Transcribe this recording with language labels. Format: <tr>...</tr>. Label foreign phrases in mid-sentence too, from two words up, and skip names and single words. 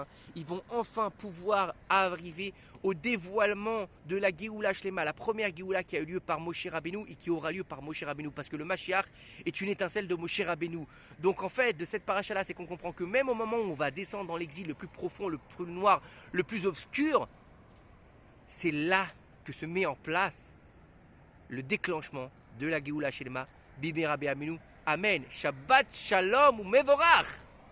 <fr>Ils vont enfin pouvoir arriver au dévoilement de la</fr> <he>גאולה שלמה,</he> <fr>la première Géoula qui a eu lieu par Moshe Rabbeinu et qui aura lieu par Moshe Rabbeinu, parce que le Mashiach est une étincelle de Moshe Rabbeinu. Donc en fait, de cette paracha-là, c'est qu'on comprend que même au moment où on va descendre dans l'exil le plus profond, le plus noir, le plus obscur, c'est là que se met en place le déclenchement de la</fr> <he>גאולה שלמה, במהרה בימינו.</he> <fr>Amen.</fr> <he>שבת שלום ומבורך.</he>